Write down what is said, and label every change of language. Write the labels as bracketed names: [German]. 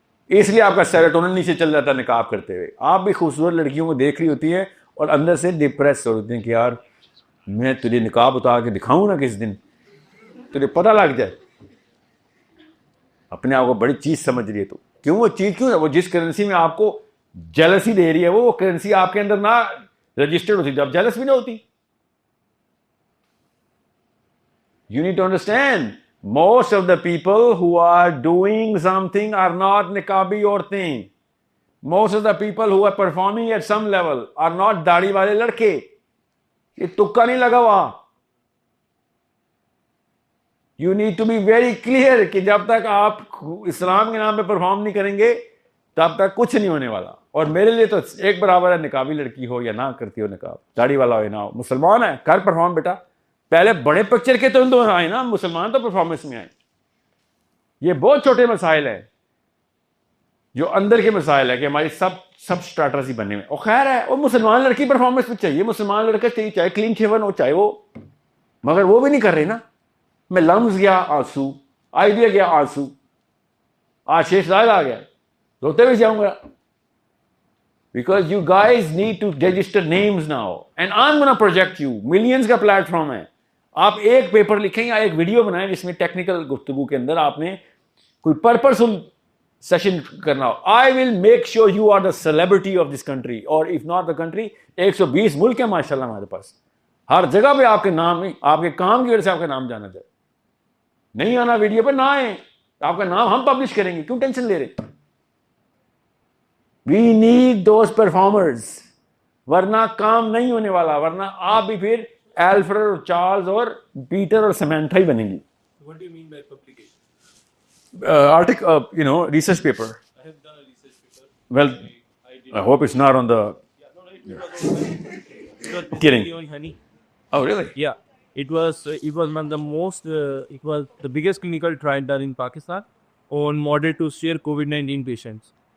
[Urdu] اس لیے آپ کا سیروٹونن نیچے چل جاتا ہے نقاب کرتے ہوئے. آپ بھی خوبصورت لڑکیوں کو دیکھ رہی ہوتی ہیں اور اندر سے ڈپریس ہوتے ہیں کہ یار میں تجھے نقاب اتار کے دکھاؤں نا کس دن, تجھے پتہ لگ جائے. اپنے آپ کو بڑی چیز سمجھ رہی ہے تو کیوں وہ چیز کیوں ہے, وہ جس کرنسی میں آپ کو جیلسی دے رہی ہے وہ کرنسی آپ کے اندر نہ رجسٹرڈ ہوتی, جب جیلس بھی نہ ہوتی. [English] You need to understand, most of the people who are doing something are not niqabi عورتیں. Most of the people who are performing at some level are not [Urdu] داڑھی والے لڑکے. یہ تکا نہیں لگا ہوا. [English] You need to be very clear [Urdu] کہ جب تک آپ اسلام کے نام پہ پرفارم نہیں کریں گے تب تک کچھ نہیں ہونے والا. اور میرے لیے تو ایک برابر ہے نقابی لڑکی ہو یا نہ کرتی ہو نقاب, داڑھی والا ہو یا نہ ہو, مسلمان ہے کر پرفارم بیٹا. پہلے بڑے پکچر کے تو آئے نا, مسلمان تو پرفارمنس میں آئے. یہ بہت چھوٹے مسائل ہیں جو اندر کے مسائل ہے کہ ہماری سب سٹارٹرز ہی بننے میں. اور خیر ہے, وہ مسلمان لڑکی پرفارمنس میں چاہیے, مسلمان لڑکا چاہیے, چاہے کلین شیون ہو چاہے وہ, مگر وہ بھی نہیں کر رہے نا. میں لمز گیا آنسو, آئیڈیا گیا آنسو, آج شیش زائد آ گیا, روتے ہوئے جاؤں گا. [English] Because you guys need to register names now and I'm gonna project you. [Urdu] Millions کا پلیٹ فارم ہے. آپ ایک پیپر لکھیں یا ایک ویڈیو بنائیں جس میں ٹیکنیکل گفتگو کے اندر آپ نے کوئی پرپسفل سیشن کرنا ہو. [English] I will make sure you are the celebrity of this country or if not the country. [Urdu] 120 ملک ہیں ماشاءاللہ ہمارے پاس, ہر جگہ پہ آپ کے نام, آپ کے کام کی وجہ سے آپ کا نام جانا جائے. نہیں آنا ویڈیو پہ نہ آئیں, آپ کا نام ہم پبلش کریں گے, کیوں ٹینشن لے رہے. [English] We need those performers, [Urdu] ورنہ کام نہیں ہونے والا, ورنہ آپ بھی پھر ایلفرڈ اور چارلز اور پیٹر اور سیمنتھا ہی بنیں گی. [English] What do you mean by publication? Article, research paper. I have done a research paper. Well, I hope it's not on the. Yeah, no, it was on honey. It was Kidding. on honey. Oh, really? Yeah, it was one of the most. It was the biggest clinical trial done in Pakistan on moderate to severe COVID-19 patients.